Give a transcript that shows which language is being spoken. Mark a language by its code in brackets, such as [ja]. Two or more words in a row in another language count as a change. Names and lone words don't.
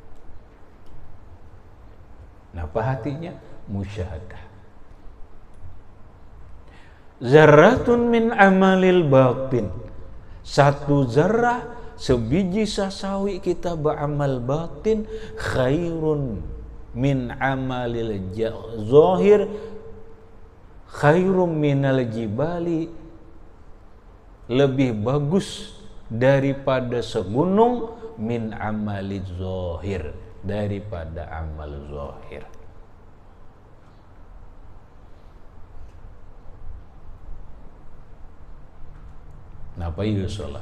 [id] Apa hatinya? Musyahadah. [ar] ذرة من عمل الباطن, [id] satu zarah, sebiji sasawi kita beramal batin, [ar] خير من عمل الظاهر خير من الجبال, [id] lebih bagus daripada segunung, [ar] من عمل الظاهر, [id] daripada amal zahir. [su] Napa ieu salah?